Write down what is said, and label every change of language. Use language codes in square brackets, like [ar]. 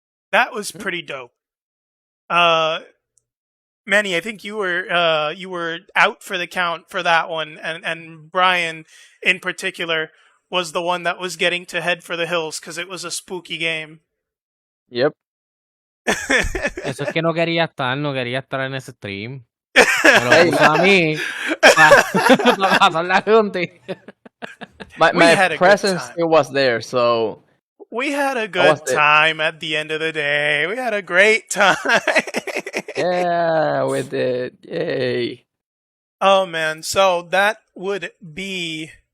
[en] That was pretty dope. Manny, I think you were out for the count for that one, and Brian in particular was the one that was getting to head for the hills because it was a spooky game. Yep. [es] Eso es que no quería estar en ese stream. Me lo puso a mí para pasar la junta. [en] My presence still was there, so we had a good time at the end of the day. We had a great time. Yeah, we did. Yay. Oh, man. So that would be...